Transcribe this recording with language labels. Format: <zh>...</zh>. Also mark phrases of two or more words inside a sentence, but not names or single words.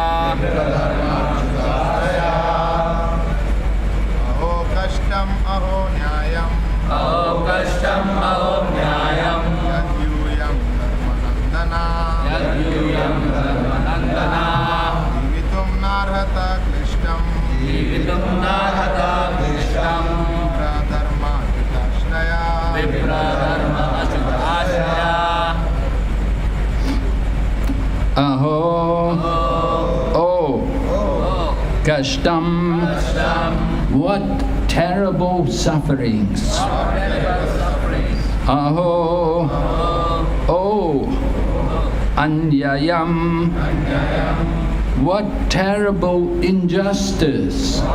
<sa>अहो कष्टम् अहो न्यायम् यद्ययम् धर्मनन्दन जीवितुम् नार्हता क्लिष्टम् विप्रधर्म च्युताश्रय अहो कष्टम्.</sa> <en>What terrible sufferings.</en> <sa>अहो अन्यायम्.</sa> <en>What terrible injustice.</en>